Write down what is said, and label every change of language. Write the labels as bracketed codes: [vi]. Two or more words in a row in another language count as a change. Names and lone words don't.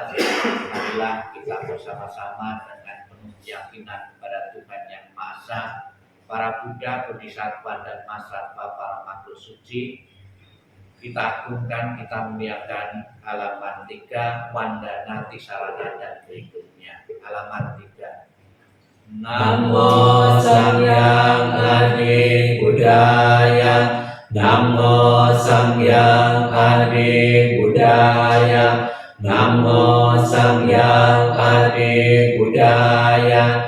[id] Marilah kita bersama-sama dengan penuh keyakinan kepada Tuhan Yang Maha Esa, para Buddha, Bodhisattva dan Mahasatwa, para makhluk suci. Kita agungkan, kita muliakan halaman 3, Wandana Tisarana dan berikutnya. Halaman 3. [pi] Namo Samyang Adi Budaya. Namo Samyang Adi Budaya. Namo Samyang Adi Budaya.